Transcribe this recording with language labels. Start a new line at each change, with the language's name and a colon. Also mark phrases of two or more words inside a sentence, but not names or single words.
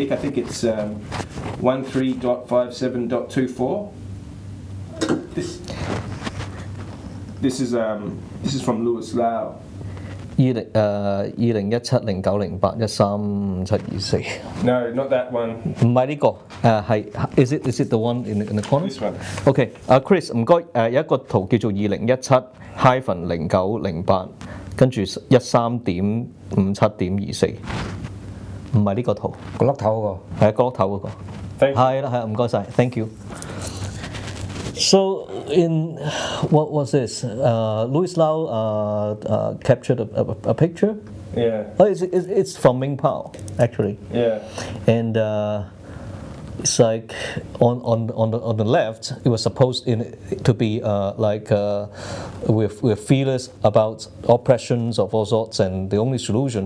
English: I think it's 13.57.24. This is from Louis Lau. 2017-09-08-13-57-24 No, not that one.
Cantonese: 唔係呢個
English: is it the one in the corner? This one.
Cantonese: OK， Chris 唔該有一個圖叫做2017-09-08，跟住13.57.24，唔係呢個圖，角落頭嗰個係角落頭嗰個，係啦係唔該晒 ，
English: thank you。So in what was this? Louis Lau captured a picture. Yeah. Oh, it's from Ming Pao actually. Yeah. And it's like on the left, it was supposed to be with feelers about oppressions of all sorts, and the only solution,